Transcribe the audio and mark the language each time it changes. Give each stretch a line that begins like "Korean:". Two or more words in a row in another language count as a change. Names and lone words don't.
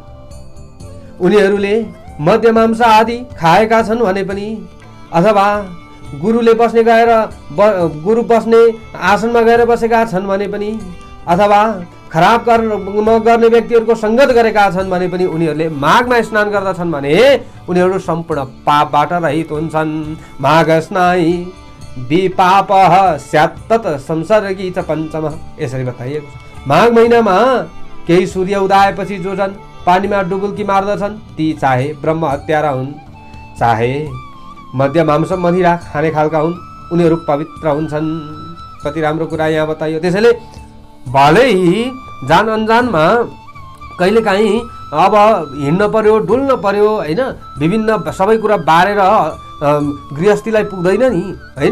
Nepali: उनीहरूले मद्य मांस आदि खाएका छन् भने पनि, अथवा गुरुले बस्ने गएर गुरु बस्ने आसनमा गएर बसेका छन् भने पनि, अथवा खराब कर्म गर्ने व्यक्तिहरूको सङ्गत गरेका छन् भने पनि उनीहरूले माघमा स्नान गर्दछन् भने उनीहरू सम्पूर्ण पापबाट रहित हुन्छन्।
Sanskrit: माघ स्नाई विपापः स्यात् तत् संसर्गी च पञ्चमः।
Nepali: यसरी बताइएको छ। माघ महिनामा केही सूर्य उदाएपछि जो जन पानीमा डुबुल्की मार्दछन् ती चाहे ब्रह्म हत्यारा हुन्, चाहे मद्य मांस मदिरा खाने खालका हुन्, उनीहरू पवित्र हुन्छन्। कति राम्रो कुरा यहाँ बताइयो। त्यसैले भलै जान अनजानमा कहिलेकाहीँ अब हिँड्न पर्यो, डुल्न पर्यो होइन, विभिन्न सबै कुरा बारेर गृहस्थीलाई पुग्दैन नि होइन।